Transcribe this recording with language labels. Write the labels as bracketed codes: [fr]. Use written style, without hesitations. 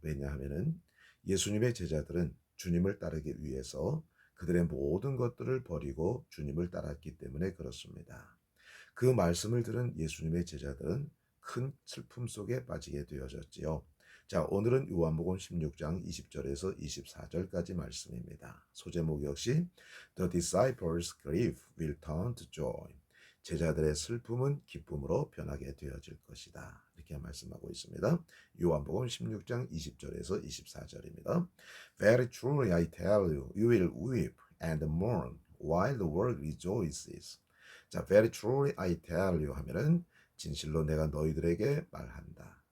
[ko] 왜냐하면은 예수님의 제자들은 주님을 따르기 위해서 그들의 모든 것들을 버리고 주님을 따랐기 때문에 그렇습니다. 그 말씀을 들은 예수님의 제자들은 큰 슬픔 속에 빠지게 되어졌지요. 자, 오늘은 요한복음 16장 20절에서 24절까지 말씀입니다. 소제목 역시 [en] The disciples' grief will turn to joy. [ko] 제자들의 슬픔은 기쁨으로 변하게 되어질 것이다. 이렇게 말씀하고 있습니다. 요한복음 16장 20절에서 24절입니다. [en] Very truly I tell you, you will weep and mourn while the world rejoices. [ko] 자, [en] very truly I tell you [ko] 하면은 진실로 내가 너희들에게 말한다.